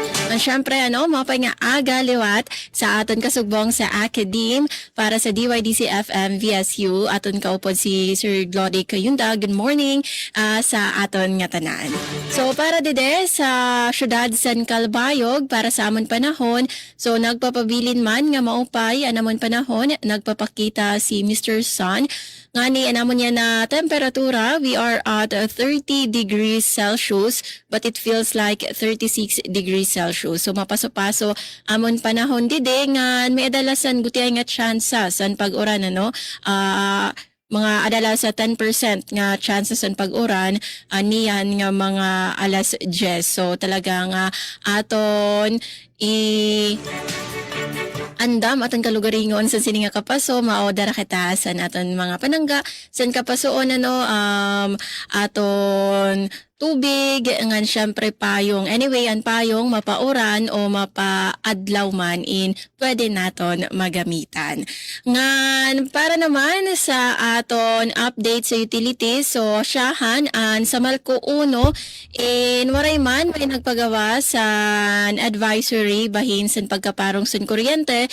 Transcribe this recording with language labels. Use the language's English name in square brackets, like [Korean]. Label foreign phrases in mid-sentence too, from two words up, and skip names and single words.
[Waray] At syempre mapay nga aga liwat sa aton kasugbong sa Academe para sa DYDC FM VSU aton kaupod si Sir Glody Kayunda. [English] Good morning [Waray] sa aton nga tanan. So para dide sa syudad San Calbayog para sa amon panahon, so nagpapabilin man nga maupay anamon panahon, nagpapakita si Mr. Sun ngani anamon niya na temperatura. [English] We are at 30 degrees Celsius but it feels like 36 degrees Celsius. [Waray] So mapaso-paso amon panahon dide nga may adalasan gutiay nga tsansa san pag-uran mga adala sa 10% nga chances ang pag-uran niyan nga mga alas 10. So talagang aton andam aton kalugaringon sa sini nga kapaso mao dara kita sa aton mga panangga san kapasoon aton tubig ngan syempre payong. Anyway, ang payong mapauran o mapaadlaw man pwede naton magamitan. Ngan para naman sa aton update sa utilities, so syahan an sa Malco 1 waray man may nagpagawa sa advisory bahin sa pagkaparong sa kuryente.